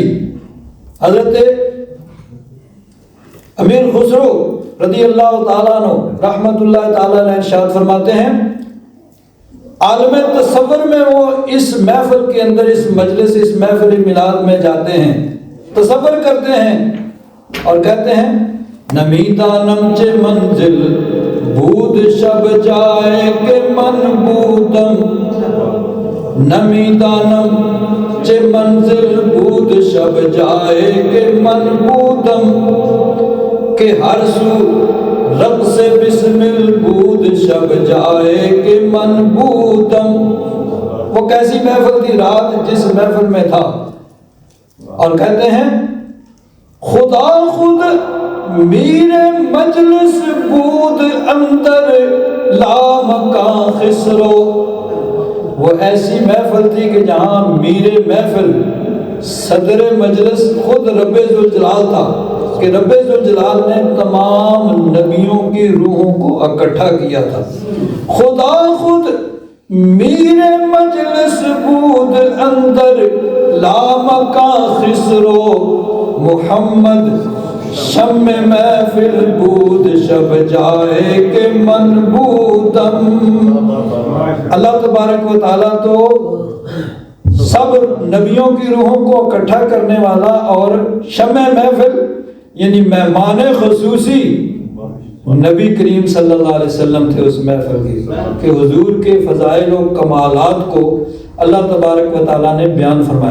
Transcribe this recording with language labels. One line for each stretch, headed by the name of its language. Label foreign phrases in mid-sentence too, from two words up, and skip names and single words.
Urdu: حضرت امیر خسرو
Arabic: رضی اللہ تعالیٰ عنہ رحمت اللہ تعالیٰ
Urdu: نے ارشاد فرماتے ہیں، عالم تصور میں وہ اس محفل کے اندر، اس مجلس، اس محفل میلاد میں جاتے ہیں، تصور کرتے ہیں اور کہتے ہیں،
Persian: نمیدانم چے منزل بود شب جائے کہ من بودم، نمیدانم چے منزل بود شب جائے کہ من بودم، کہ ہر سو رب سے بسمل بود شب جائے کہ من بودم۔
Urdu: وہ کیسی محفل تھی رات جس محفل میں تھا، اور کہتے ہیں
Persian: خدا خود میرے مجلس بود اندر لا مکان خسرو۔
Urdu: وہ ایسی محفل تھی کہ جہاں میر محفل صدر مجلس خود رب ذوالجلال تھا، کہ رب ذوالجلال نے تمام نبیوں کی روحوں کو اکٹھا کیا تھا۔
Persian: خدا خود میر مجلس بود اندر لا مکان خسرو، محمد شم محفل بود شب جائے کہ من بودم۔
Urdu: اللہ تبارک و تعالیٰ تو سب نبیوں کی روحوں کو اکٹھا کرنے والا، اور شمع محفل یعنی مہمان خصوصی نبی کریم
Arabic: صلی اللہ علیہ وسلم
Urdu: تھے اس محفل کی، کہ حضور کے فضائل و کمالات کو اللہ تبارک و تعالیٰ نے بیان فرمایا۔